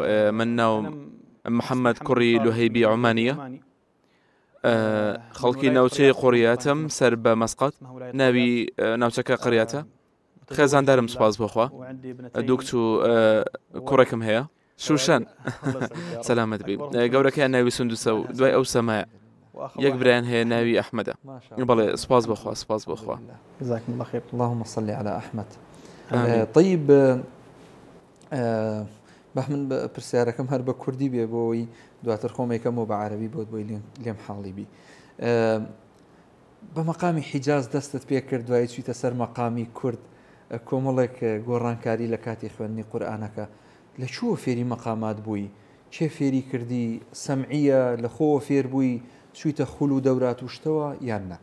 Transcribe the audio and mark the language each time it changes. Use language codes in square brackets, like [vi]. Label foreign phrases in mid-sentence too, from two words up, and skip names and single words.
[ckb] من ناوم محەممەد کوڕی لوهەیبی عومانیە، خەڵکی ناوچەی قۆریاتم سەر بە مەسقەت، ناوی ناوچەکە قڕیاتە. خێزاندارم سوپاس بۆخوا، دووکت و کوڕێکم هەیە شوشان سلامت بی گەورەکەیان ناوی سندوسە و دوای ئەو سەمایە یەک برایان هەیە ناوی ئەحمەدە بەڵێ سپاس بخوا سپاس بخوا [ar] جزاكم الله خير. اللهم صل على أحمد. آمين. [ckb] طيب بەحمن پرسیارەکەم هەر بە کوردی بێ بۆی دواتر خۆمێکەم و بە عەرەبی بۆت بۆی لێم حاڵی بی. بە مەقامی حیجاز دەستت پێ کرد دوای چویتە سەر مەقامی کورد کۆمەڵێک گۆڕانکاری لە کاتی خوێندنی قورئانەکە لە چووە فێری مەقامات بووی چێ فێری کردی سەمعیە لە خۆوە فێر بووی چویتە خوڵ و دەورات و شتەوە یان نە؟